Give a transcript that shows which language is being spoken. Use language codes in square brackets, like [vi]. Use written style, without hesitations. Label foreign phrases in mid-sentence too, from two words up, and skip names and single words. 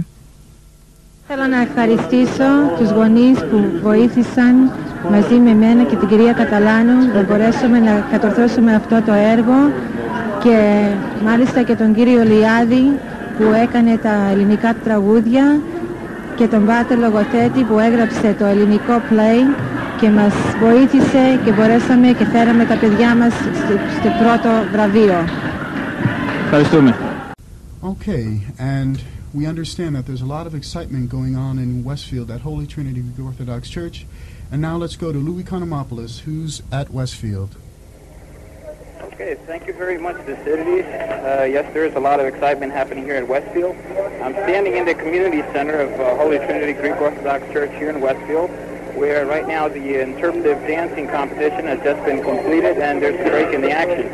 [el] Θέλω να ευχαριστήσω τους γονείς που βοήθησαν μαζί με μένα και την κυρία Καταλάνου να μπορέσουμε να κατορθώσουμε αυτό το έργο, και μάλιστα και τον κύριο Λιάδη που έκανε τα ελληνικά τραγούδια και τον πάτερ λογοθέτη που έγραψε το ελληνικό play και μας βοήθησε και μπορέσαμε και φέραμε τα παιδιά μας στο πρώτο βραβείο. Ευχαριστούμε. [en] Okay, and we understand that there's a lot of excitement going on in Westfield at Holy Trinity Greek Orthodox Church. And now let's go to Louis Economopoulos, who's at Westfield. Okay, thank you very much, Thucydides. Yes, there is a lot of excitement happening here at Westfield. I'm standing in the community center of Holy Trinity Greek Orthodox Church here in Westfield, where right now the interpretive dancing competition has just been completed and there's a break in the action.